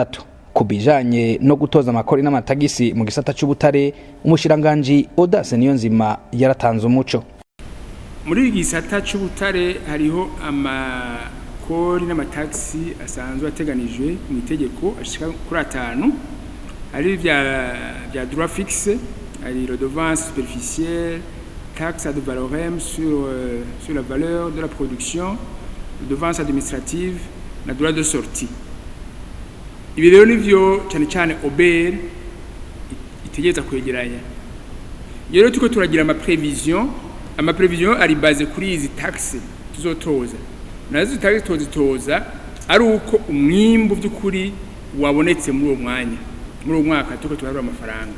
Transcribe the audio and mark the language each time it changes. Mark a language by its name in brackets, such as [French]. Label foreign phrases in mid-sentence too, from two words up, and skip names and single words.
[Rundi] Kubijanye no gutoza amakori n'amatagisi mu gisata c'ubutare, umushiranganje Audace Niyonzima yaratanze umuco. Muri gisata c'ubutare hariho amakori n'amataxi asanzwe ateganijwe mu itegeko ashika kuri 5, ari vya [French] droit fixe, [Rundi] ari [French] redevance superficielle, taxe ad valorem sur la valeur de la production, redevance administrative [Rundi] na [French] droit de sortie. [Rundi] ibi rero nivyo cyane cyane OBR itegereza kwegeranya. Rero tuko turagira ama prévision ari base kuri izi taxes tuzotoza. Nazo taxes tuzitoza ari uko umwimbo by'ukuri wabonetse muri uwo mwanya, muri uwo mwaka tuko turarura amafaranga.